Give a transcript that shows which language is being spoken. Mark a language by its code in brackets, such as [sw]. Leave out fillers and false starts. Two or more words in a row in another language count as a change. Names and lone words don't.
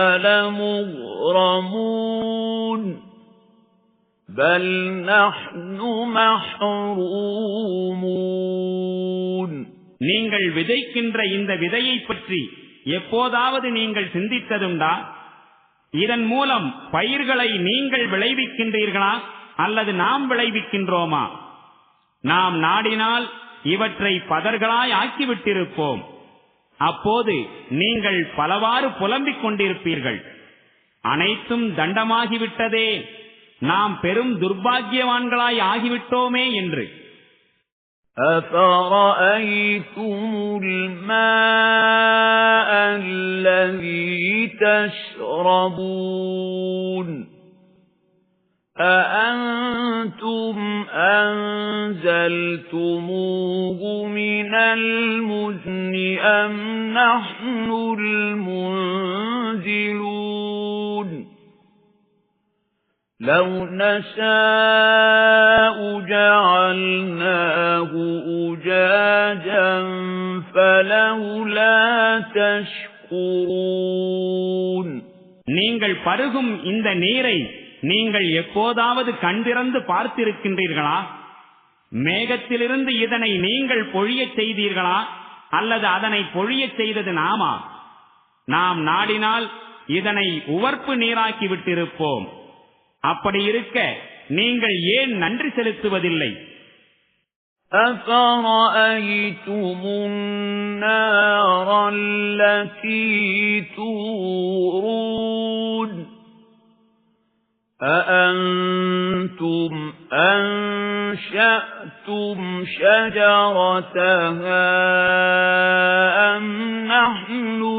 [ar] لَمُغْرَمُونَ بَلْ نَحْنُ مَحْرُومُونَ [ta] நீங்கள் விதைக்கின்ற இந்த விதையை பற்றி எப்போதாவது நீங்கள் சிந்தித்ததுண்டா? இதன் மூலம் பயிர்களை நீங்கள் விளைவிக்கின்றீர்களா அல்லது நாம் விளைவிக்கின்றோமா? நாம் நாடினால் இவற்றை பதர்களாய் ஆக்கிவிட்டிருப்போம். அப்போது நீங்கள் பலவாறு புலம்பிக் கொண்டிருப்பீர்கள். அனைத்தும் தண்டமாகிவிட்டதே, நாம் பெரும் துர்பாக்கியவான்களாய் ஆகிவிட்டோமே என்று. [ar] أَفَرَأَيْتُمُ الْمَاءَ الَّذِي تَشْرَبُونَ أَأَنْتُمْ أَنزَلْتُمُوهُ مِنَ الْمُزْنِ أَمْ نَحْنُ الْمُنزِلُونَ لَوْ نَشَاءُ جَعَلْنَاهُ أُجَاجًا فَلَوْلَا تَشْكُرُونَ [ta] நீங்கள் பருகும் இந்த நீரை நீங்கள் எப்போதாவது கண்திறந்து பார்த்திருக்கின்றீர்களா? மேகத்திலிருந்து இதனை நீங்கள் பொழியச் செய்தீர்களா அல்லது அதனை பொழியச் செய்தது நாமா? நாம் நாடினால் இதனை உவர்ப்பு நீராக்கி விட்டிருப்போம். அப்படி இருக்க நீங்கள் ஏன் நன்றி செலுத்துவதில்லை? [ar] أَفَرَأَيْتُمُ النَّارَ الَّتِي تُورُونَ أَأَنْتُمْ أَنشَأْتُمْ شَجَرَتَهَا أَمْ نَحْنُ